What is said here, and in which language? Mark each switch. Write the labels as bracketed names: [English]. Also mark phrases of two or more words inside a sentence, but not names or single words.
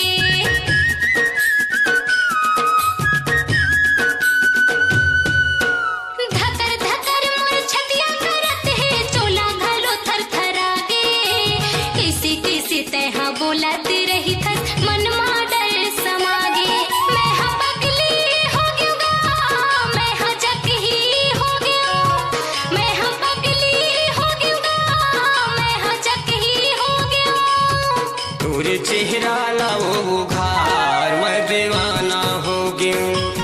[Chhattisgarhi] धकर धकर मोर छतिया करत है चोला घलो थरथरागे कैसे कैसे तैहा बोलाते रही थस मन मा डर समागे मैं हाँ पगली हो गया मैं हाँ जकही हो गया मैं हाँ पगली हो गया मैं हाँ जकही हो गया तोरे चेहरा लाओ उघार मैं दीवाना हो गया